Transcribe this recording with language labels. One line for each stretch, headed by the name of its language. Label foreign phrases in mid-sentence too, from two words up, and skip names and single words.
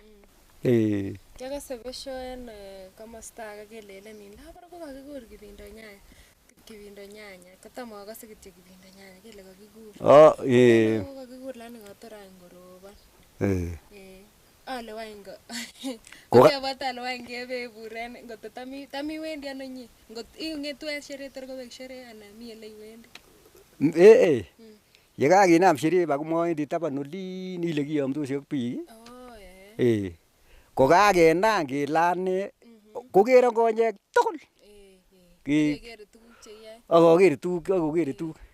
Kalenjin: Kiakase besho en komosta age kelelen labda kokakikur Kibindo Nyanya. Kotam akase kityo Kibindo Nyanya kele kakikur. Kakikur lakini katora ngorobon. Ale wany kokebot ale wany kebeburen ngot tam iwendi ano inye ngot ing'etu en sherehe tor kobek sherehe anan mi ele iwendi. Yekakinam sherehe bakomowendi taban olin ile kiyomdosi ak biik. Kokakenam kelane kokere konyek tugul. Akokere tuguk.